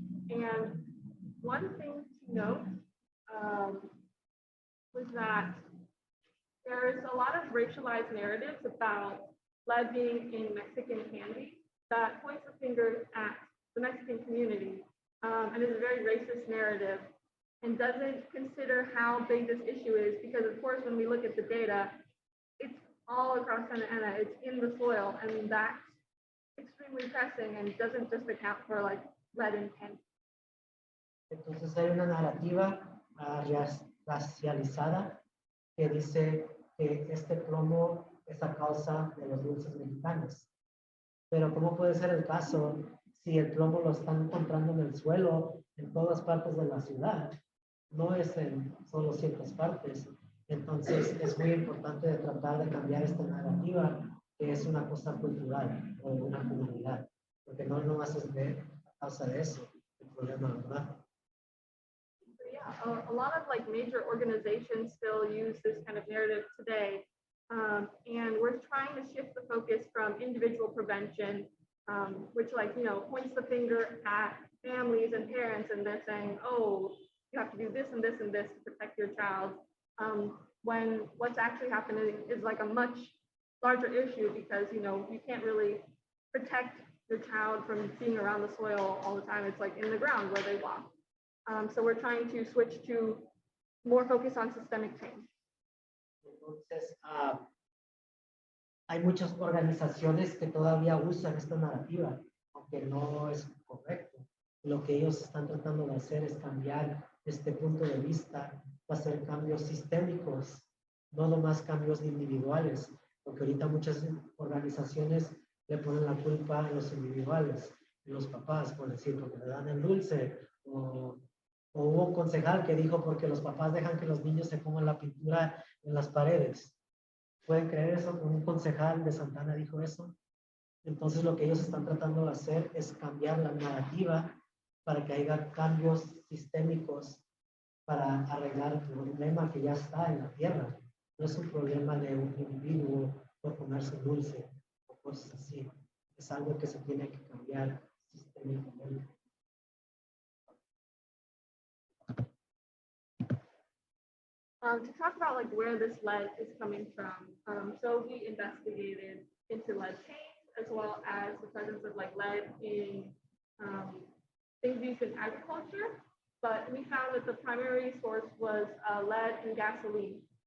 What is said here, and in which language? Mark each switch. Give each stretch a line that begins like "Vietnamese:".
English: And one thing to note was that there is a lot of racialized narratives about lead being in Mexican candy that points the finger at the Mexican community and is a very racist narrative and doesn't consider how big this issue is, because of course, when we look at the data, it's all across Santa Ana, it's in the soil, and that's extremely pressing and doesn't just account for like lead in candy.
Spanish: Entonces hay una narrativa racializada que dice que este plomo es a causa de los dulces mexicanos. Pero ¿cómo puede ser el caso si el plomo lo están encontrando en el suelo en todas partes de la ciudad? No es en solo ciertas partes. Entonces es muy importante tratar de cambiar esta narrativa, que es una cosa cultural o de una comunidad, porque no nomás es a causa de eso el problema, ¿verdad?
English: Yeah, a lot of like major organizations still use this kind of narrative today. And we're trying to shift the focus from individual prevention, which like, you know, points the finger at families and parents, and they're saying, oh, you have to do this and this and this to protect your child. When what's actually happening is like a much larger issue, because, you know, you can't really protect your child from being around the soil all the time. It's like in the ground where they walk. So we're trying to switch to more focus on systemic change.
Spanish: Entonces, hay muchas organizaciones que todavía usan esta narrativa, aunque no es correcto. Lo que ellos están tratando de hacer es cambiar este punto de vista, hacer cambios sistémicos, no nomás cambios individuales, porque ahorita muchas organizaciones le ponen la culpa a los individuales, a los papás, por decir, porque le dan el dulce, o O hubo un concejal que dijo porque los papás dejan que los niños se pongan la pintura en las paredes. ¿Pueden creer eso? Un concejal de Santana dijo eso. Entonces lo que ellos están tratando de hacer es cambiar la narrativa para que haya cambios sistémicos para arreglar el problema que ya está en la tierra. No es un problema de un individuo por comerse dulce o cosas así. Es algo que se tiene que cambiar sistémicamente.
English: To talk about like where this lead is coming from, so we investigated into lead paint as well as the presence of like lead in things used in agriculture, but we found that the primary source was lead in gasoline.